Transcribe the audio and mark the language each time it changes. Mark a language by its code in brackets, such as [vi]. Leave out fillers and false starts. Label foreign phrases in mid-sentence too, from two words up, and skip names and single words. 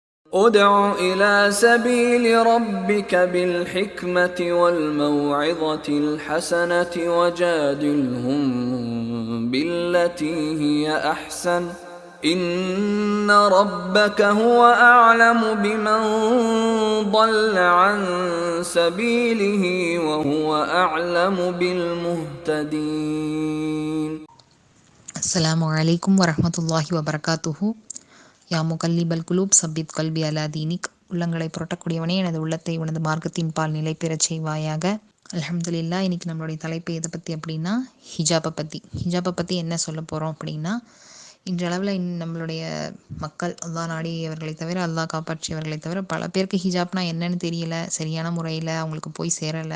[ar] ادع إلى سبيل ربك بالحكمة والموعظة الحسنة وجادلهم بالتي هي أحسن إن ربك هو أعلم بمن ضل عن سبيله وهو أعلم بالمهتدين. السلام عليكم ورحمة الله وبركاته. يا مقلب القلوب ثبت قلبي على دينك. [ta] உள்ளங்களை புரட்டக்கூடியவனே, எனது உள்ளத்தை உனது மார்க்கத்தின் பால் நிலை பெறச் செய்வாயாக. அல்ஹம்துலில்லாஹ். இன்னைக்கு நம்மளுடைய தலைப்பு எதை பற்றி அப்படின்னா ஹிஜாபை பற்றி என்ன சொல்ல போகிறோம் அப்படின்னா, இன்றளவில் நம்மளுடைய மக்கள் அல்லாஹ் நாடியவர்களை தவிர, அல்லாஹ் காப்பாற்றியவர்களை தவிர பல பேருக்கு ஹிஜாப்னா என்னன்னு தெரியல, சரியான முறையில் அவங்களுக்கு போய் சேரலை.